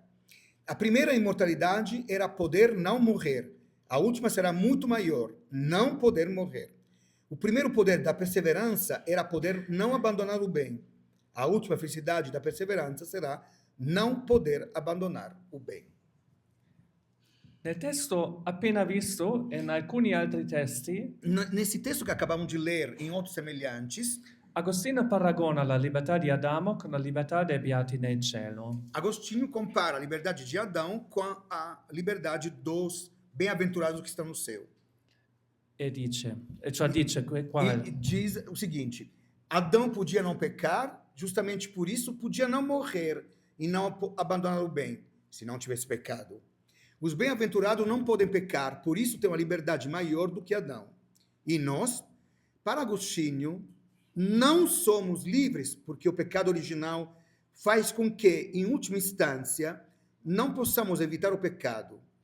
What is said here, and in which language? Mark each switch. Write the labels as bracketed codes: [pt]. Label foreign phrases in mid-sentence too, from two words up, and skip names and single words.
[pt] A primeira imortalidade era poder não morrer. A última será muito maior, não poder morrer. O primeiro poder da perseverança era poder não abandonar o bem. A última felicidade da perseverança será não poder abandonar o bem. [it] Nel testo appena visto e in alcuni altri testi, [pt] Nesse texto que acabamos de ler, em outros semelhantes, [it] Agostino paragona la libertà di Adamo con la libertà dei beati nel cielo. [pt] Agostinho compara a liberdade de Adão com a liberdade dos bem-aventurados que estão no céu. [it] E dice qua, [pt] E diz o seguinte: Adão podia não pecar, justamente por isso podia não morrer e não abandonar o bem, se não tivesse pecado. Os bem-aventurados não podem pecar, por isso têm uma liberdade maior do que Adão. E nós, para Agostinho, não somos livres, porque o pecado original faz com que, em última instância, não possamos evitar o pecado.